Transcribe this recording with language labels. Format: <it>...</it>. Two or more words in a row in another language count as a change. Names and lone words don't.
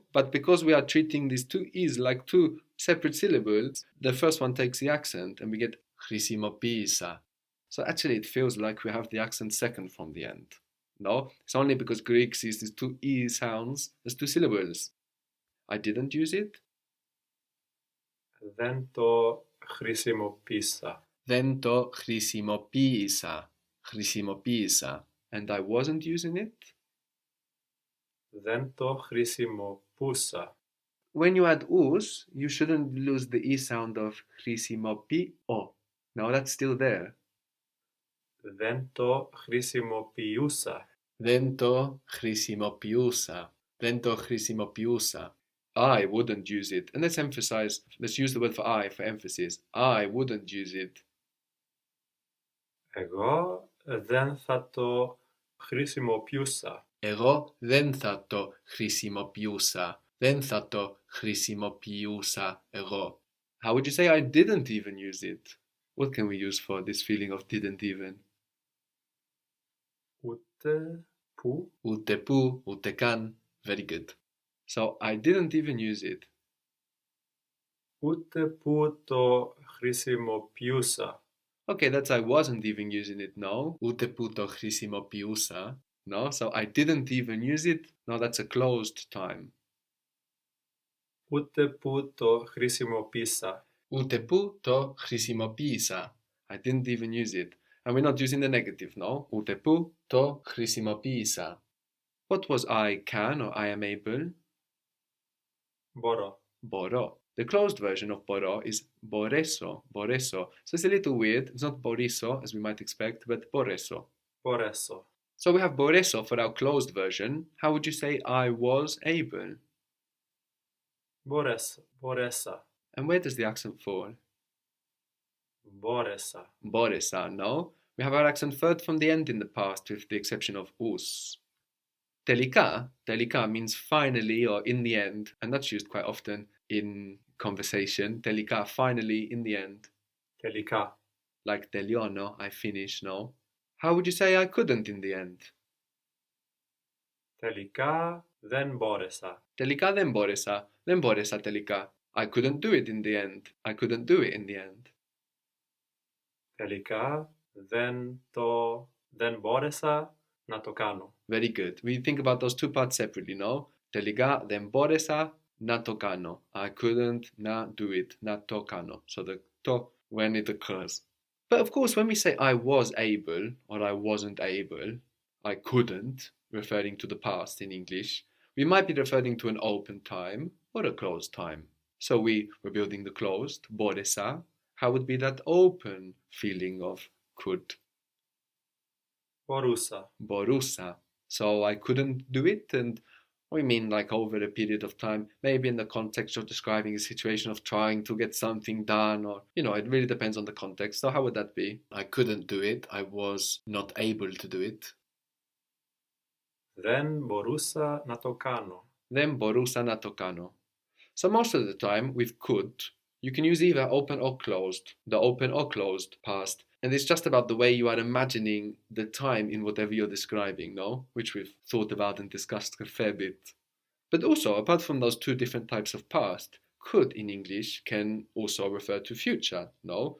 <en>But because we are treating these two E's like two separate syllables, the first one takes the accent and we get χρησιμοποίησα. So actually it feels like we have the accent second from the end. No, it's only because Greek sees these two E sounds as two syllables. I didn't use it.</en> <el>Δεν το χρησιμοποίησα. Δεν το χρησιμοποίησα. Χρησιμοποίησα.</el> <en>And I wasn't using it.</en> <el>Δεν το χρησιμοποιούσα.</el> <en>When you add us, you shouldn't lose the E sound of χρησιμοποιώ. No, that's still there.</en> <el>Δεν το χρησιμοποιούσα. Δεν το χρησιμοποιούσα. Δεν το χρησιμοποιούσα.</el> <en>I wouldn't use it. And let's emphasize, let's use the word for I for emphasis. I wouldn't use it.</en> <el>Εγώ δεν θα το χρησιμοποιούσα. Εγώ δεν θα το χρησιμοποιούσα. Δεν θα το χρησιμοποιούσα εγώ.</el> <en>How would you say I didn't even use it? What can we use for this feeling of didn't even?</en> <el>Ούτε που. Ούτε που, ούτε καν.</el> <en>Very good. So I didn't even use it.</en> <el>Ούτε που το χρησιμοποιούσα.</el> <en>Okay, that's I wasn't even using it, no.</en> <el>Ούτε που το χρησιμοποιούσα.</el> <en>No, so I didn't even use it. No, that's a closed time.</en> <el>Ούτε που το χρησιμοποίησα. Ούτε που το χρησιμοποίησα.</el> <en>I didn't even use it. And we're not using the negative, no?</en> <el>Ούτε που το χρησιμοποίησα.</el> <en>What was I can or I am able?</en> <el>Μπορώ. Μπορώ.</el> <en>The closed version of μπορώ is μπορέσω, μπορέσω. So it's a little weird. It's not μπορίσω, as we might expect, but μπορέσω.</en> <el>Μπορέσω.</el> <en>So we have μπορέσω for our closed version. How would you say I was able?</en> <el>Μπορέσα.</el> <en>And where does the accent fall?</en> <el>Μπόρεσα. Μπόρεσα,</el> <en>no? We have our accent third from the end in the past with the exception of us. Τελικά means finally or in the end, and that's used quite often in conversation. Τελικά, finally, in the end.</en> <el>Τελικά.</el> <en>Like τελειώνω, I finish, no? How would you say I couldn't in the end?</en> <el>Τελικά δεν μπόρεσα. Τελικά δεν μπόρεσα. Δεν μπόρεσα τελικά.</el> <en>I couldn't do it in the end. I couldn't do it in the end.</en> <el>Τελικά δεν μπόρεσα να το κάνω.</el> <en>Very good. We think about those two parts separately, no?</en> <el>Τελικά δεν μπόρεσα να το κάνω.</el> <en>I couldn't να do it.</en> <el>Να το κάνω.</el> <en>So the to when it occurs. But of course, when we say I was able or I wasn't able, I couldn't, referring to the past in English, we might be referring to an open time or a closed time. So we were building the closed, μπόρεσα. How would be that open feeling of could?</en> <el>Μπορούσα. Μπορούσα.</el> <en>So I couldn't do it, and we mean like over a period of time, maybe in the context of describing a situation of trying to get something done, or, it really depends on the context. So how would that be? I couldn't do it. I was not able to do it.</en> <el>Δεν μπορούσα να το κάνω. Δεν μπορούσα να το κάνω.</el> <en>So most of the time with could, you can use either open or closed, the open or closed past. And it's just about the way you are imagining the time in whatever you're describing, no? Which we've thought about and discussed a fair bit. But also, apart from those two different types of past, could in English can also refer to future, no?</en>